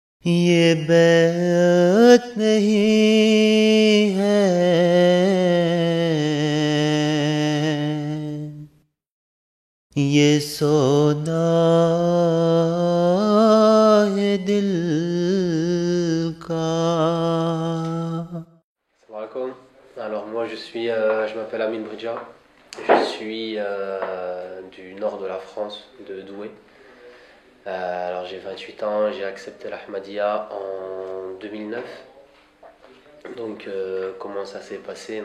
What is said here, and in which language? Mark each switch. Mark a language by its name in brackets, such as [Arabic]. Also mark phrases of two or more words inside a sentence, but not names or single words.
[Hindi] ये बैत नहीं है, ये सौदा है दिल का. [Arabic] Salam alaikum. [French] Alors moi je m'appelle Amin Bridja, je suis du nord de la France, de Douai. Alors j'ai 28 ans, j'ai accepté l'Ahmadiyya en 2009. Donc comment ça s'est passé?